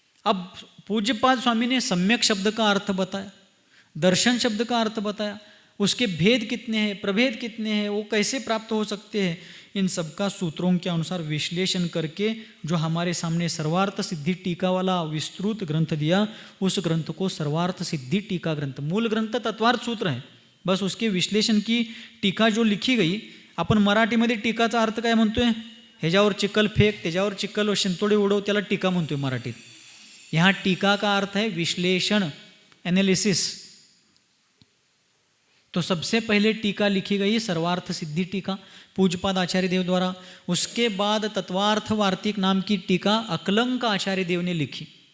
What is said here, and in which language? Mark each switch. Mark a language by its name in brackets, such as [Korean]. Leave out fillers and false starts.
[Hindi] अब पूज्यपाद स्वामी ने सम्यक शब्द का अर्थ बताया, दर्शन शब्द का अर्थ बताया, उसके भेद कितने हैं, प्रभेद कितने हैं, वो कैसे प्राप्त हो सकते हैं, इन सब का सूत्रों के अनुसार विश्लेषण करके जो हमारे सामने सर्वार्थ सिद्धि टीका वाला विस्तृत ग्रंथ दिया, उस ग्रंथ को सर्वार्थ सिद्धि टीका ग्रंथ. मूल ग्रंथ तत्वार्थ सूत्र है, बस उसके विश्लेषण की टीका जो लिखी गई. [Marathi] आपण मराठीमध्ये टीकाचा अर्थ काय म्हणतोय? ह्याच्यावर चिखल फेक, त्याच्यावर चिखल व शिंतोडे उडव, त्याला टीका म्हणतोय मराठीत. [Hindi] यहाँ टीका का अर्थ है विश्लेषण, एनालिसिस. तो सबसे पहले टीका लिखी गई सर्वार्थ सिद्धि टीका पूज्यपाद आचार्य देव द्वारा. उसके बाद तत्वार्थ वार्तिक नाम की टीका अकलंक आचार्य देव ने लिखी.